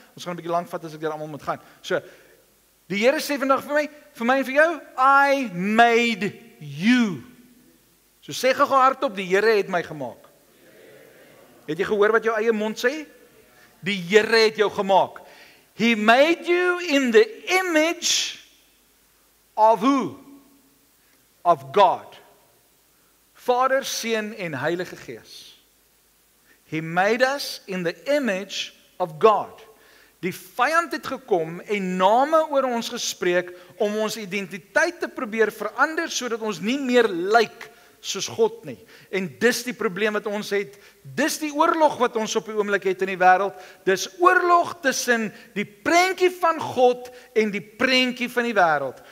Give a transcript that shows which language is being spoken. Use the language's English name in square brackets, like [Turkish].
[Afrikaans] Ons gaan 'n bietjie lank vat as ek deur almal moet gaan. So, die Here sê vandag vir my en vir jou, [English] I made you. [Afrikaans] So sê gou hardop, die Here het my gemaak. Het jy gehoor wat jou eie mond sê? Die Here het jou gemaak. [English] He made you in the image of who? Of God. [Afrikaans] Vader, Seun en Heilige Gees. [English] He made us in the image of God. [Afrikaans] Die vyand het gekom en name oor ons gespreek om ons identiteit te probeer verander sodat ons nie meer lyk soos God nie. En dis die probleem wat ons het. Dis die oorlog wat ons op die oomblik het in die wêreld. Dis oorlog tussen die prentjie van God en die prentjie van die wêreld.